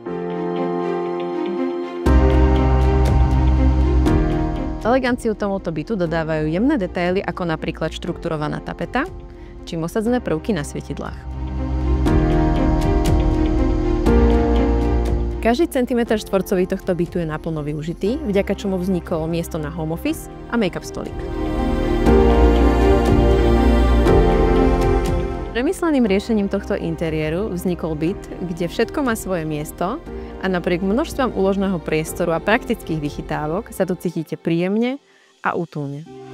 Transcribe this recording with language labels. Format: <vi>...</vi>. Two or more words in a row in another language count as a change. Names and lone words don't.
<sk>Eleganciu tomuto bytu dodávajú jemné detaily ako napríklad štrukturovaná tapeta či osadzené prvky na svietidlách. Každý centimetr štvorcový tohto bytu je naplno využitý, vďaka čomu vzniklo miesto na</sk> <en>home office</en> <sk>a make-up stolík. Premysleným riešením tohto interiéru vznikol byt, kde všetko má svoje miesto a napriek množstvom úložného priestoru a praktických vychytávok sa tu cítite príjemne a útulne.</sk>